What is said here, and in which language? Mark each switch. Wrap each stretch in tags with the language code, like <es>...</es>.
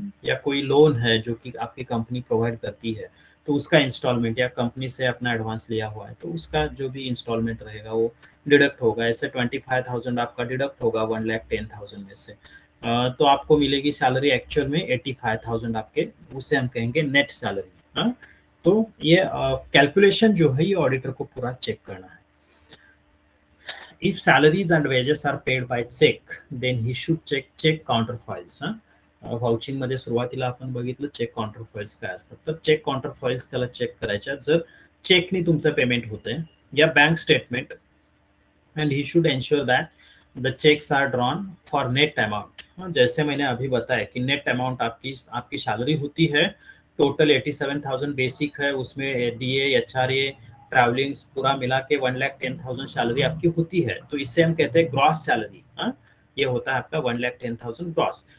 <hi>या कोई लोन है जो कि आपकी कंपनी प्रोवाइड करती है, तो उसका इंस्टॉलमेंट, या कंपनी से अपना एडवांस लिया हुआ है तो उसका जो भी इंस्टॉलमेंट रहेगा वो डिडक्ट होगा। ऐसे 25,000 आपका डिडक्ट होगा 1,10,000 में से। तो आपको मिलेगी सैलरी एक्चुअल में 85,000 आपके, उसे हम कहेंगे नेट सैलरी। तो ये कैलकुलेशन जो है ये ऑडिटर को पूरा चेक करना है।</hi> <en>If salaries and wages are paid by check, then he should check counterfoils.</en> <mr>व्हाउचिंग मध्ये सुरुवातीला आपण बघितलं चेक काउंटरफॉइल्स काय असतात, तर चेक काउंटरफॉइल्स त्याला चेक करायच्या जर चेकनी तुमचं पेमेंट होतंय, या bank statement,</mr> <en>And he should ensure that the cheques are drawn for net amount.</en> <hi>जैसे मैंने अभी बताया कि नेट अमाउंट आपकी आपकी सैलरी होती है, टोटल 87,000 बेसिक है, उसमें डीए, एचआरए, ट्रैवलिंग्स पूरा मिला के 1,10,000 सैलरी आपकी होती है। तो इससे हम कहते हैं ग्रॉस सैलरी। ये होता है आपका 1,10,000 ग्रॉस।</hi>